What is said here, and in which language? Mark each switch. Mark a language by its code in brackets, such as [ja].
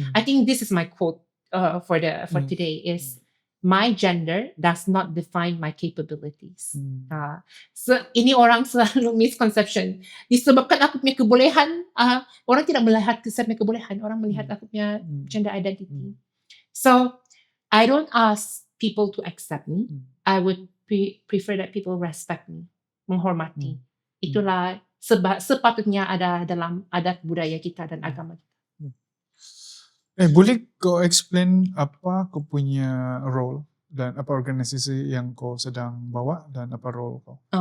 [en] I think this is my quote for today is, my gender does not define my capabilities. [ms] So ini orang selalu misconception. Disebabkan aku punya kebolehan, orang tidak melihat saya punya kebolehan, orang melihat aku punya [en] gender identity. So I don't ask people to accept me. I would prefer that people respect me, [ms] menghormati. Itulah sepatutnya ada dalam adat budaya kita dan agama kita. Boleh kau explain apa kau punya role dan apa organisasi yang kau sedang bawa dan apa role kau?